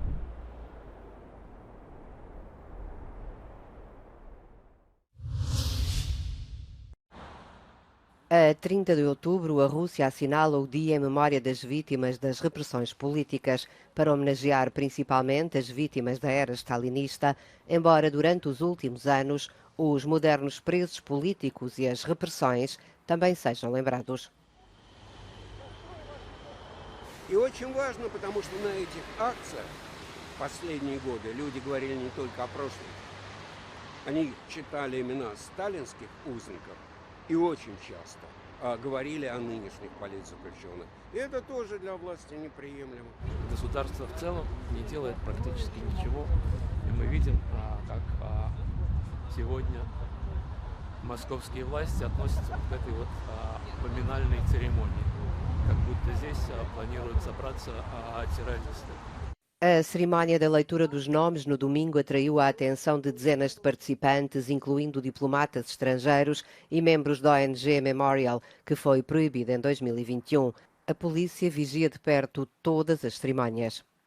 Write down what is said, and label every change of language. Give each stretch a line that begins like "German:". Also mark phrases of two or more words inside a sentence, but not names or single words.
Portuguese: A 30 de outubro, a Rússia assinala o Dia em Memória das Vítimas das Repressões Políticas, para homenagear principalmente as vítimas da era stalinista, embora durante os últimos anos os modernos presos políticos e as repressões também sejam lembrados.
Russian: И очень важно, потому что на этих акциях в последние годы люди говорили не только о прошлом. Они читали имена сталинских узников и очень часто говорили о нынешних политзаключенных. И это тоже для власти неприемлемо. Государство в целом не делает практически ничего. И мы видим, как сегодня московские власти относятся к этой вот поминальной церемонии. Как будто здесь планируют собраться террористы.
Portuguese: A cerimónia da leitura dos nomes no domingo atraiu a atenção de dezenas de participantes, incluindo diplomatas estrangeiros e membros da ONG Memorial, que foi proibida em 2021. A polícia vigia de perto todas as cerimónias.